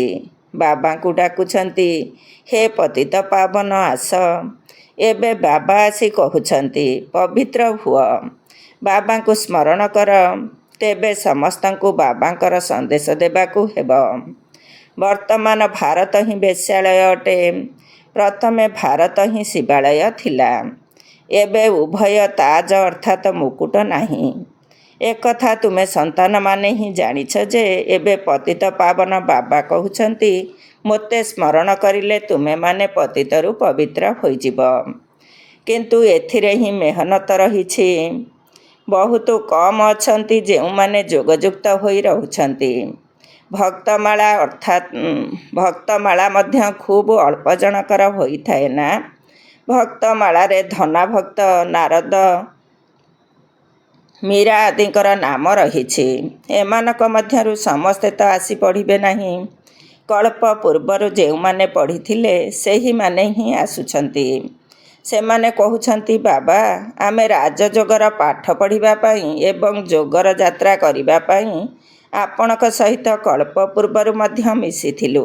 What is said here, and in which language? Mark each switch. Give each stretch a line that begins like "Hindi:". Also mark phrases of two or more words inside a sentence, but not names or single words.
Odia: ବାବା କୁ ଡାକୁଛନ୍ତି ହେ ପତିତ ପାବନ ଆସ। ଏବେ ବାବା ଆସି କହୁଛନ୍ତି ପବିତ୍ର ହୁଅ। ବାବା କୁ ସ୍ମରଣ କର। ତେବେ ସମସ୍ତଙ୍କୁ ବାବାଙ୍କର ସନ୍ଦେଶ ଦେବାକୁ ହେବ। ବର୍ତ୍ତମାନ ଭାରତ ହିଁ ବେଶ୍ୟାଳୟ ଅଟେ। ପ୍ରଥମେ ଭାରତ ହିଁ ଶିବାଳୟ ଥିଲା। ଏବେ ଉଭୟ ତାଜ ଅର୍ଥାତ ମୁକୁଟ ନାହିଁ। ଏକ କଥା ତୁମେ ସନ୍ତାନ ମାନେ ହିଁ ଜାଣିଛ ଯେ ଏବେ ପତିତ ପାବନ ବାବା କହୁଛନ୍ତି ମୋତେ ସ୍ମରଣ କରିଲେ ତୁମେ ମାନେ ପତିତରୁ ପବିତ୍ର ହୋଇଯିବ। କିନ୍ତୁ ଏଥିରେ ହିଁ ମେହନତ ରହିଛି। ବହୁତ କମ ଅଛନ୍ତି ଯେଉଁ ମାନେ ଯୋଗଯୁକ୍ତ ହୋଇ ରହୁଛନ୍ତି। ଭକ୍ତମାଳା ଅର୍ଥାତ ଭକ୍ତମାଳା ମଧ୍ୟ ଖୁବ ଅଳ୍ପ ଜଣଙ୍କର ହୋଇ ଥାଏ ନା। ଭକ୍ତମାଳା ରେ ଧନା ଭକ୍ତ ନାରଦ ମୀରା ଆଦିଙ୍କର ନାମ ରହିଛି। ଏମାନଙ୍କ ମଧ୍ୟରୁ ସମସ୍ତେ ତ ଆସି ପଢ଼ିବେ ନାହିଁ। କଳ୍ପ ପୂର୍ବରୁ ଯେଉଁ ମାନେ ପଢ଼ିଥିଲେ ସେହି ମାନେ ହିଁ ଆସୁଛନ୍ତି। ସେ ମାନେ କହୁଛନ୍ତି ବାବା ଆମେ ରାଜଯୋଗର ପାଠ ପଢ଼ିବା ପାଇଁ ଏବଂ ଯୋଗର ଯାତ୍ରା କରିବା ପାଇଁ ଆପଣଙ୍କ ସହିତ କଳ୍ପ ପୂର୍ବରୁ ମଧ୍ୟ ମିଶିଥିଲୁ।